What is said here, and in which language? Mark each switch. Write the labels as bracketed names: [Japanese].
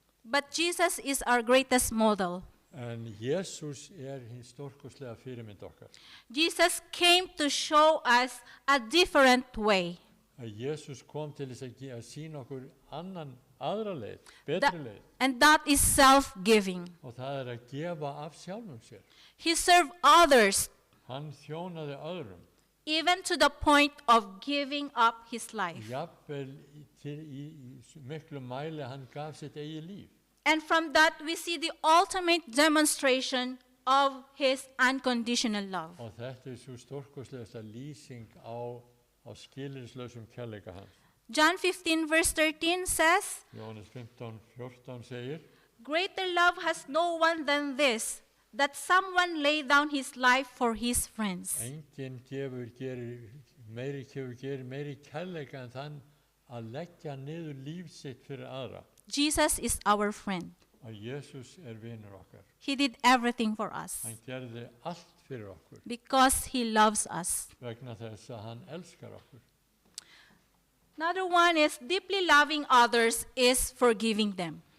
[English] But Jesus is our greatest model. [Icelandic] En Jesús hinn stórkostlega fyrirmynd okkar. [English] Jesus came to show us a different way. [Icelandic] Að Jesús kom til þess að sýna okkur aðra leið, betri leið. [English] And that is self-giving. [Icelandic] Og það að gefa af sjálfum sér. [English] He served others, [Icelandic] Hann þjónaði öðrum. [English] even to the point of giving up his life. [Icelandic] Jafnvel í miklu mæli hann gaf sitt eigið líf. [English] And from that, we see the ultimate demonstration of his unconditional love. [Icelandic] Og þetta svo stórkostlegasta lýsing á skilyrðislausum kærleika hans. [English] John 15, verse 13 says, [Icelandic] Jóhannes 15:14 segir, [English] "Greater love has no one than this, that someone lay down his life for his friends." [Icelandic] enginn gerir meiri kærleika en þann að leggja niður líf sitt fyrir aðra. [English] Jesus is our friend. [Icelandic] Að Jesús vinur okkar. [English] He did everything for us. [Icelandic] Hann gerði allt fyrir okkur [English] because he loves us. [Icelandic] vegna þess að hann elskar okkur. [English] Another one is deeply loving others is forgiving them.